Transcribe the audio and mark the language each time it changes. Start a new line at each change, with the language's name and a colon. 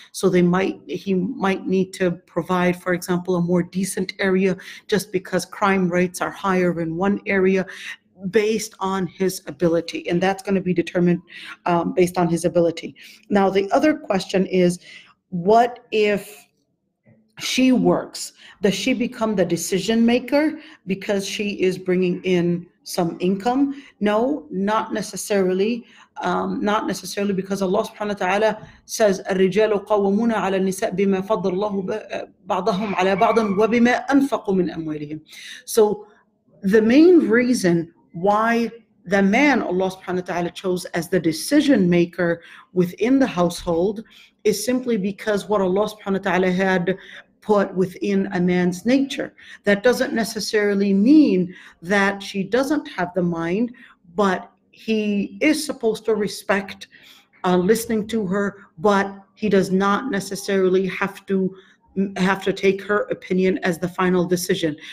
English: So he might need to provide, for example, a more decent area just because crime rates are higher in one area, based on his ability, and that's going to be determined based on his ability. Now, the other question is, what if she works? Does she become the decision maker because she is bringing in some income? No, not necessarily. Not necessarily, because Allah subhanahu wa ta'ala says,
Arabic: الرجال قوامون على النساء بما فضل الله بعضهم على بعض وبما أنفقوا من أموالهم.
English: So the main reason why the man Allah subhanahu wa ta'ala chose as the decision maker within the household is simply because what Allah subhanahu wa ta'ala had put within a man's nature. That doesn't necessarily mean that she doesn't have the mind, but he is supposed to respect listening to her, but he does not necessarily have to take her opinion as the final decision.